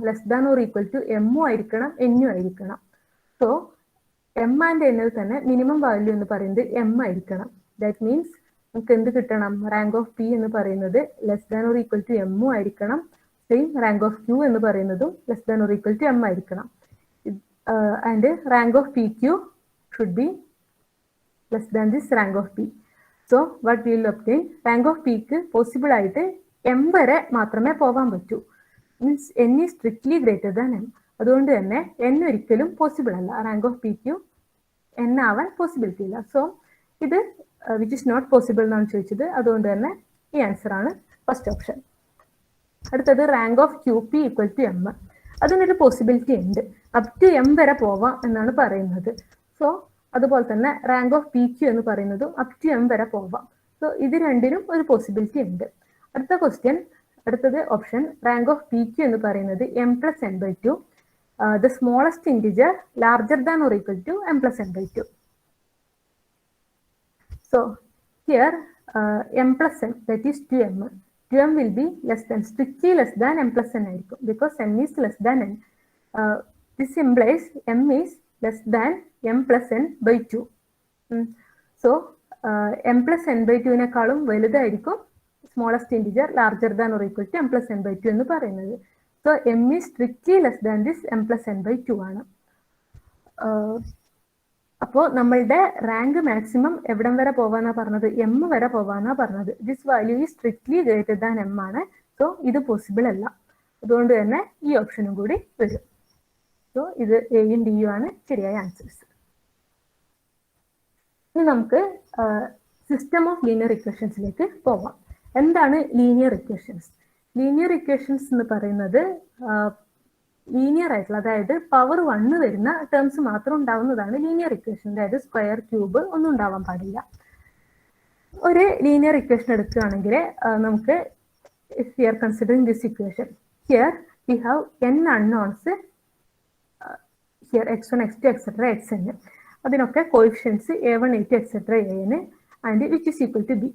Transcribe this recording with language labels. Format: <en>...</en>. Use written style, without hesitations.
<ml>Less than or equal to എമ്മും ആയിരിക്കണം എന്നും ആയിരിക്കണം. സോ എം ആൻഡ് എന്നിൽ തന്നെ മിനിമം വാല്യൂ എന്ന് പറയുന്നത് എം ആയിരിക്കണം. ദാറ്റ് മീൻസ് നമുക്ക് എന്ത് കിട്ടണം? റാങ്ക് ഓഫ് പി എന്ന് പറയുന്നത് less than or equal to എമ്മും ആയിരിക്കണം. സെയിം റാങ്ക് ഓഫ് ക്യൂ എന്ന് പറയുന്നതും less than or equal to M ആയിരിക്കണം.</ml> <en>And rank of P Q should be less than this rank of P. So what we will obtain?</en> <ml>Rank of P ക്ക് possible ആയിട്ട് m വരെ മാത്രമേ പോകാൻ പറ്റൂ.</ml> <en>Means n is strictly greater than m.</en> <ml>അതുകൊണ്ട് തന്നെ n ഒരിക്കലും possible അല്ല. Rank of P Q n ആവാൻ പോസിബിലിറ്റി ഇല്ല. സോ ഇത് വിച്ച് ഇസ് നോട്ട് പോസിബിൾ എന്നാണ് ചോദിച്ചത്. അതുകൊണ്ട് തന്നെ ഈ ആൻസർ ആണ് ഫസ്റ്റ് ഓപ്ഷൻ. അടുത്തത് rank of Q P equal to M. അതിനൊരു പോസിബിലിറ്റി ഉണ്ട്. അപ് ടു എം വരെ പോവാം എന്നാണ് പറയുന്നത്. സോ അതുപോലെ തന്നെ റാങ്ക് ഓഫ് പി ക്യൂ എന്ന് പറയുന്നതും അപ് ടു എം വരെ പോവാം. സോ ഇത് രണ്ടിനും ഒരു പോസിബിലിറ്റി ഉണ്ട്. അടുത്ത ക്വസ്റ്റ്യൻ, അടുത്തത് option rank of P Q എന്ന് പറയുന്നത് m+n/2.</ml> <en>The smallest integer larger than or equal to m+n/2. So here m+n that is 2m. 2m will be less than, strictly less than m+n ആയിരിക്കും because m is less than n. This implies m is less than m+n/2. So m+n/2 വലുതായിരിക്കും smallest integer larger than or equal to m+n/2 എന്ന് പറയുന്നത്. So m is strictly less than this m+n/2 ആണ്.</en> <ml>അപ്പോൾ നമ്മളുടെ rank maximum എവിടം വരെ പോവാന്നാ പറഞ്ഞത്? m വരെ പോവാന്നാ പറഞ്ഞത്.</ml> <en>This value is strictly greater than m ആണ്.</en> <ml>സോ ഇത് പോസിബിൾ അല്ല. അതുകൊണ്ട് തന്നെ ഈ ഓപ്ഷനും കൂടി വരും. സോ ഇത് എയും ഡിയും ആണ് ശരിയായ ആൻസേഴ്സ്. ഇനി നമുക്ക് സിസ്റ്റം ഓഫ് ലീനിയർ ഇക്വേഷൻസിലേക്ക് പോവാം. എന്താണ് ലീനിയർ ഇക്വേഷൻസ്? ലീനിയർ ഇക്വേഷൻസ് എന്ന് പറയുന്നത് ലീനിയർ ആയിട്ടുള്ള, അതായത് പവർ 1 വരുന്ന ടേംസ് മാത്രം ഉണ്ടാവുന്നതാണ് ലീനിയർ ഇക്വേഷൻ. അതായത് സ്ക്വയർ, ക്യൂബ് ഒന്നും ഉണ്ടാവാൻ പാടില്ല. ഒരു ലീനിയർ ഇക്വേഷൻ എടുക്കുകയാണെങ്കിൽ നമുക്ക്</ml> <en>if we are considering this equation, here we have n unknowns, here x1, x2, etc. xn. അതിനൊക്കെ coefficients a1, a2, etc. an and which is equal to b.</en>